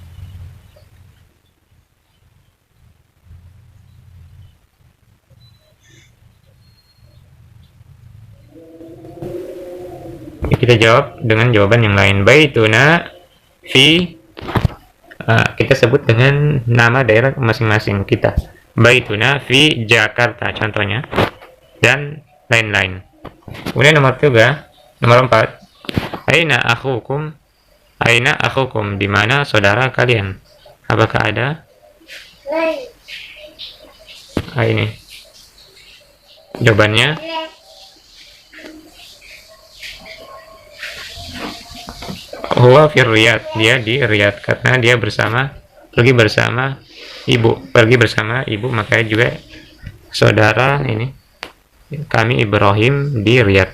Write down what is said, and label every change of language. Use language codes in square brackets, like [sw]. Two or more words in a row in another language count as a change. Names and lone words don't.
[id] Kita jawab dengan jawaban yang lain. [ar] بيتنا في, [id] kita sebut dengan nama daerah masing-masing kita. [ar] بيتنا في [id] Jakarta contohnya, dan lain-lain. Kemudian nomor 4. [ar] أين أخوكم? أين أخوكم? [id] Di mana saudara kalian? Apakah ada? Ini jawabannya. [ar] هو في الرياض. [id] Dia di Riyadh karena dia pergi bersama ibu, makanya juga saudara ini kami Ibrahim di Riyadh.